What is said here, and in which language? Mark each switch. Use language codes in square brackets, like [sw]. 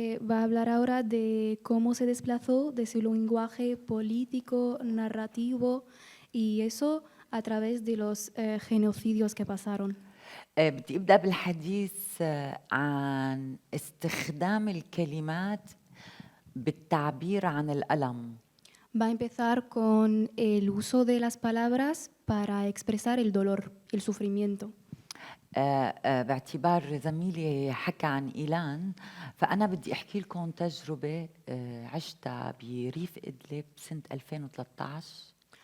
[es] Va a hablar ahora de cómo se desplazó de su lenguaje político, narrativo y eso a través de los genocidios que pasaron. [ar] بدي أبدأ بالحديث عن استخدام الكلمات بالتعبير عن الألم. [es] Va a empezar con el uso de las palabras para expresar el dolor, el sufrimiento. [ar] باعتبار زميلي حكى عن إيلان فأنا بدي أحكي لكم تجربة عشتها بريف إدلب سنة 2013.